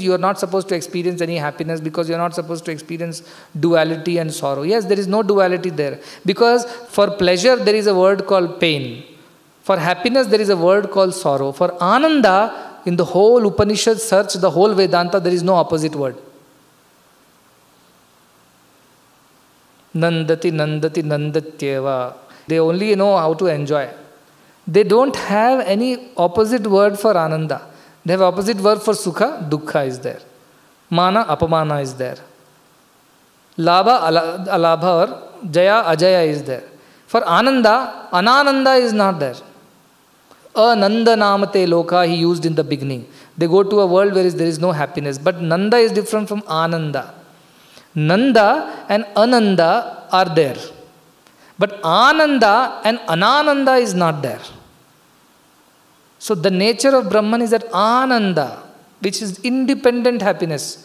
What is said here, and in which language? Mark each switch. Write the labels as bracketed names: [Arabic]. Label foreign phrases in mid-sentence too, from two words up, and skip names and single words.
[English] You are not supposed to experience any happiness because you are not supposed to experience duality and sorrow. Yes, there is no duality there. Because for pleasure, there is a word called pain. For happiness, there is a word called sorrow. For Ananda, in the whole Upanishad search, the whole Vedanta, there is no opposite word. [Sanskrit] नन्दति, नन्दति, नन्दत्येव. [English] They only know how to enjoy. They don't have any opposite word for Ananda. They have opposite word for [Sanskrit] सुख, दुःख [English] is there. [Sanskrit] मान, अपमान [English] is there. [Sanskrit] लाभ, अलाभ [English] or [Sanskrit] जय, अजय [English] is there. For [Sanskrit] आनन्द, अनानन्द [English] is not there. [Sanskrit] आनन्द नमते लोक [English] he used in the beginning. They go to a world where there is no happiness. But Nanda is different from Ananda. Nanda and Ananda are there. But Ananda and Anananda is not there. So the nature of Brahman is that Ananda, which is independent happiness.